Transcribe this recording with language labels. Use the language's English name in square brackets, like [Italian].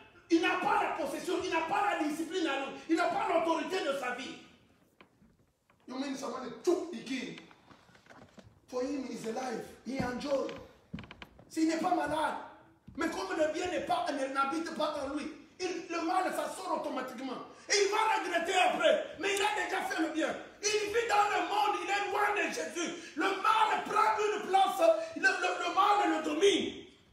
[French] Il n'a pas la possession, il n'a pas la discipline, il n'a pas l'autorité de sa vie. [English] You mean someone took the king? For him, he's alive. He enjoys. [French] S'il n'est pas malade, mais comme le bien n'habite pas en lui, le mal, ça sort automatiquement. Et il va regretter après. Mais il a déjà fait le bien. Il vit dans le monde, il est loin de Jésus. Le mal prend une place, le mal le domine.